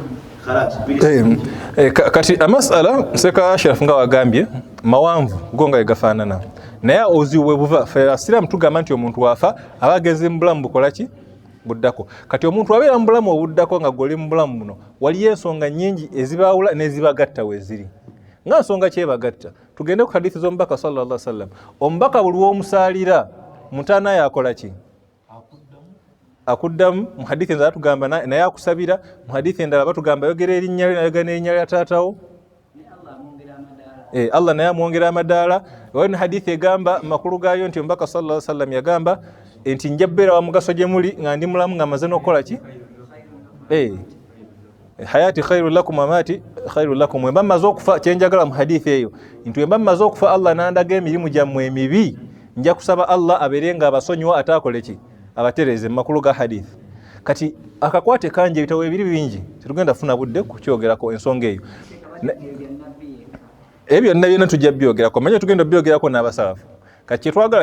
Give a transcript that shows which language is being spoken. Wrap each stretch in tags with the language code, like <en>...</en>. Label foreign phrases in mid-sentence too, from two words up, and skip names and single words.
<lg>Kati amasala Seeka Ashraf nga wagambye mawanvu go nga gafaanana, naye ozibu bwe buva ffe Abasiraamu tugamba nti omuntu wafa aba ageze mu bulamu bukola ki buddako. Kati omuntu abeera mu bulamu obuddako nga goli mu bulamu buno waliyo ensonga nnyingi ezibaawula n'ezibagatta weeziri. Nga nsonga kyebagatta, tugende ku hadithi z'omubaka</lg> <ar>صلى الله عليه وسلم.</ar> <lg>Omubaka buli w'omusaalira mutaana yakola ki? Akuddamu. Mu hadithi endala tugamba naye akusabira, mu hadithi endala batugamba yogera erinnya lye nayogera n'erinnya lya taatawo, Allah naye amwongera amadaala. Waliwo hadithi egamba makulu gaayo nti omubaka</lg> <ar>صلى الله عليه وسلم</ar> <lg>yagamba nti nja bbeera wa mugaso gye muli nga ndi mulamu nga maze n'okukola ki?</lg> <ar>حياتي خير لكم مماتي خير لكم.</ar> <lg>Wemba mmaze okufa, kyenjagala mu hadithi eyo nti wemba mmaze okufa Allah nandaga emirimu gyammwe emibi, nja kusaba Allah abeere nga abasonyiwa ataakole ki? Abatereze mu makulu ga hadithi. kati akakwate kanje ebitabo ebiri bingi tetugenda funa budde kukyogerako ensonga eyo ebyo byonna tujja byogerako manya tugenda byogerako n'abasalafu kati kyetwagala</lg>